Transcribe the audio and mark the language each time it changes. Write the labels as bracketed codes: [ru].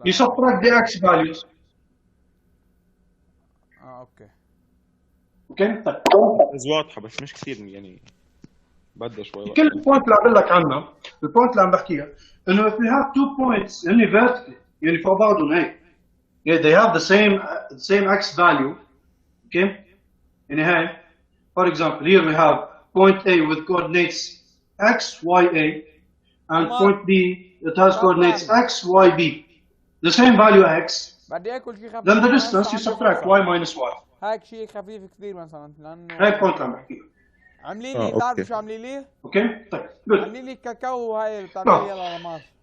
[en] You subtract the x values. [ar] اوكي. [en] Okay? [ar] طيب. بس واضحة بس مش كثير يعني بدها شوي وقت. كل البوينت اللي عم لك عنها، البوينت اللي عم بحكيها، انه [en] if we have 2 points [ar] هن vertical يعني فوق بعضهم هيك. [en] Yeah, they have the same x value. Okay? [ar] يعني هاي. [en] For example, here we have point A with coordinates x, y, A, and point B that has coordinates x, y, B. The same value x. [ar] بدي اكل شيء خفيف. [en] Then the distance you subtract y minus y. [ar] هيك شيء خفيف كثير مثلا لانه هاي البوينت اللي عم بحكيها. عاملين لي بتعرفوا شو عاملين لي؟ اوكي؟ طيب [en] good. [ar] عاملين لي كاكاو هاي اللي بتعمل لي الالماس.